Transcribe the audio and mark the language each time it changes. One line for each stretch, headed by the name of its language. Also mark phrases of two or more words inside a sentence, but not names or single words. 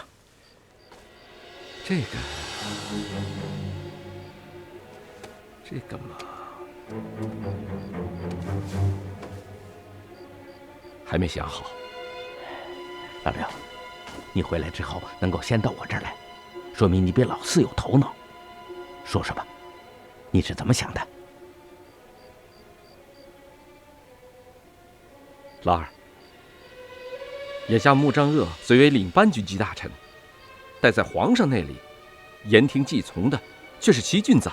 Chinese: 這個嘛，還沒想好。老六，你回來之後能夠先到我這兒來，說明你比老四有頭腦。說說吧，你是怎麼想的？老二，眼下穆彰鄂雖為領班軍機大臣，但在皇上那裡言聽計從的卻是齊俊藻。